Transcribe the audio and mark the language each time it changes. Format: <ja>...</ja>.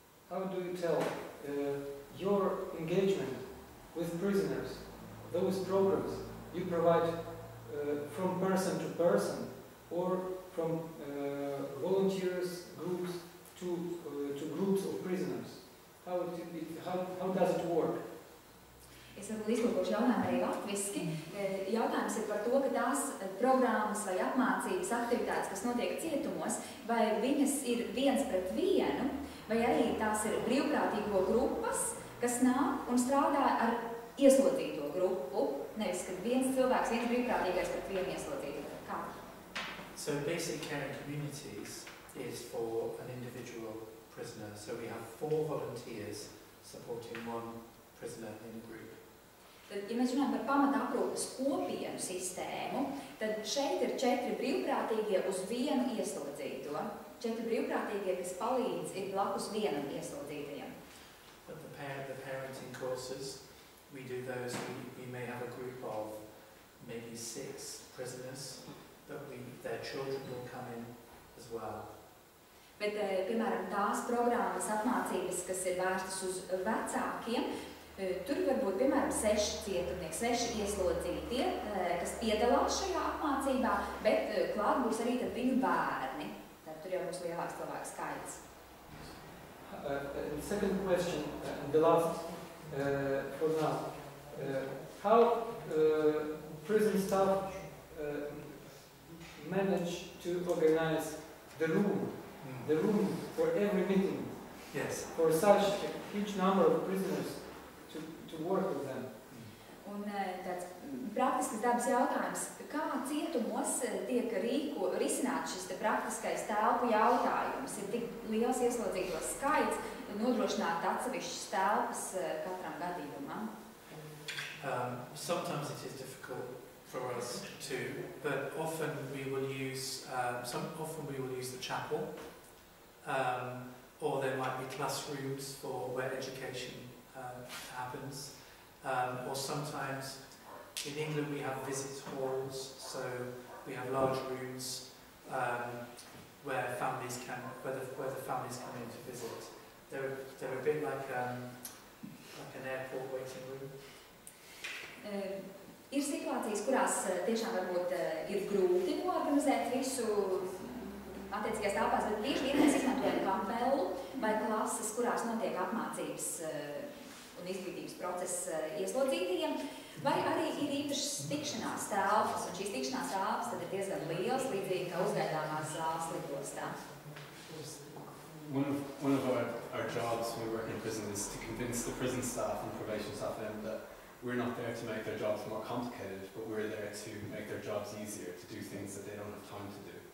<en>How do you tell your engagement with prisoners, those programs you provide from person to person or from volunteers groups to groups of prisoners? How does it work?</en> <lv>Es varbūt izlūkošu jautājumu arī latviski. Jautājums ir par to, ka tās programmas vai apmācības aktivitātes, kas notiek cietumos, vai viņas ir viens pret vienu, vai arī tās ir brīvprātīgo grupas, kas nāk un strādā ar ieslodzīto grupu, nevis, kad viens cilvēks, viens brīvprātīgais pret vienu ieslodzīto. Kā?</lv> <en>So basic care in communities is for an individual prisoner. So we have 4 volunteers supporting 1 prisoner in a group.</en> <lv>Tad, ja mēs runājam par pamata aprūpes kopienu sistēmu, tad šeit ir 4 brīvprātīgie uz vienu ieslodzīto. 4 brīvprātīgie, kas palīdz, ir blakus vienam ieslodzītajam.</lv> <en>But the parenting courses, we do those. We may have a group of maybe 6 prisoners, but their children will come in as well.</en> <lv>Bet, piemēram, tās programmas apmācības, kas ir vērstas uz vecākiem, tur var būt, piemēram, 6 cietumnieki, 6 ieslodzītie, kas piedalās šajā apmācībā, bet klāt būs arī tad viņu bērni. Tad tur jau būs lielāks cilvēku skaits.</lv> <en>Second question, the last for now. How prison staff manage to organize the room for every meeting? Yes. For such a huge number of prisoners to work with them.</en> <lv>Un tāds praktisks dabas jautājums, kā cietumos tiek risināts šis praktiskais telpu jautājums? Ir tik liels ieslodzīto skaits, nodrošināt atsevišķas telpas katram gadījumam?</lv> <en>Sometimes it is difficult for us too, but often we will use the chapel, or there might be classrooms for where education happens, or sometimes in England we have visit halls, so we have large rooms where the families come in to visit. They're a bit like an airport waiting room.</en> <lv>Ir situācijas, kurās tiešām varbūt ir grūti noorganizēt visu attiecīgās telpās, bet bieži vien mēs izmantojam kapelu vai klases, kurās notiek apmācības un izglītības process ieslodzītajiem, vai arī ir īpašas tikšanās telpas, un šīs tikšanās telpas tad ir diezgan liels, līdzīgi kā uzgaidāmās zāles lidostā.</lv> <en>One of our jobs when we work in prison is to convince the prison staff and probation staff that we're not there to make their jobs more complicated, but we're there to make their jobs easier, to do things that they don't have time to do.</en>